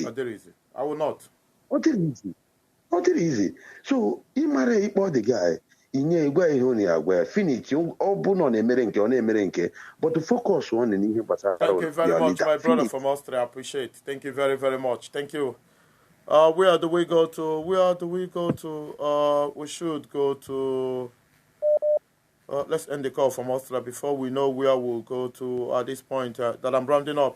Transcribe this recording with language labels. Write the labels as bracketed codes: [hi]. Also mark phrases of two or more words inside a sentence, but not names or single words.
[en] I will not. Not easy. So, [ig] ịmara ịkpọ [en] the guy, [ig] inye igwe ihe ọ na-agwa finish ọ bụ na ọ na-emere nke ọ na-emere nke [en] but focus on [ig] ihe gbasara. [en] Thank you very much, my brother from Austria. I appreciate. Thank you very, very much. Thank you. Where do we go to? We should go to. Let's end the call from Austria before we know where we'll go to at this point that I'm rounding up.